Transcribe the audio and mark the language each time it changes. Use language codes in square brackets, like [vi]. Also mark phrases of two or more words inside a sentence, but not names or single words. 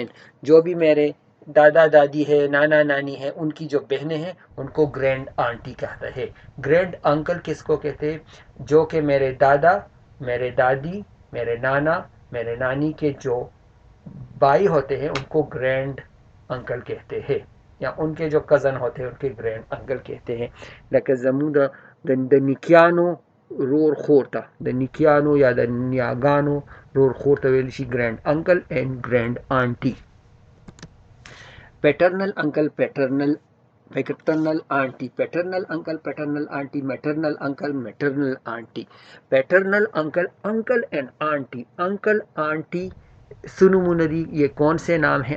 [ur] جو بھی میرے دادا دادی ہے، نانا نانی ہے، ان کی جو بہنیں ہیں ان کو [en] grand aunty [ur] کہتا ہے. [en] grand uncle [ur] کس کو کہتے ہیں؟ جو کہ میرے دادا، میرے دادی، میرے نانا، میرے نانی کے جو بھائی ہوتے ہیں ان کو [en] grand uncle [ur] کہتے ہیں، یا ان کے جو کزن ہوتے ہیں ان کے [en] grand uncle [ur] کہتے ہیں. [ps] لکه زموږ د نیکیانو رور خور ته، د نیکیانو یا د نیاګانو رور خور ته ویل شي [en] grand uncle and grand aunty. paternal uncle, paternal aunty. paternal uncle, paternal aunty. maternal uncle, maternal aunty. paternal uncle, uncle and aunty. uncle aunty [ps] سنومونه دي. [ur] یہ کون سے نام ہیں؟